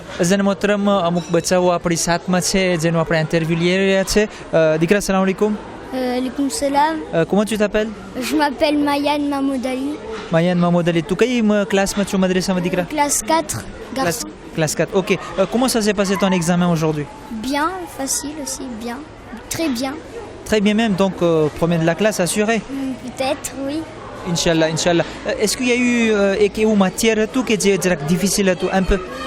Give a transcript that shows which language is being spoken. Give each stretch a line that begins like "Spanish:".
Gujarati: અઝાન મોહતરમ, અમુક બચ્ચાઓ આપણી સાથમાં છે જેનું આપણે ઇન્ટરવ્યૂ લઈ રહ્યા છે. દીકરા,
Arabic: સલામ અલૈકુમ. Alaikum salam.
French: Comment tu t'appelles? Je m'appelle Mayan Mahmoudali.
Gujarati: Mayan Mahmoud Ali. Tu કઈ ક્લાસમાં છો મદ્રેસામાં દીકરા?
French: Classe 4, garçon. Classe 4. Ok. Comment ça s'est passé ton examen aujourd'hui? Bien, facile aussi, bien. Très bien. Très bien même, donc premier de la classe assuré. Peut-être, oui.
Arabic: Inch'Allah, Inch'Allah.
French: Est-ce qu'il y a eu ou matière tout qui est difficile tout un peu?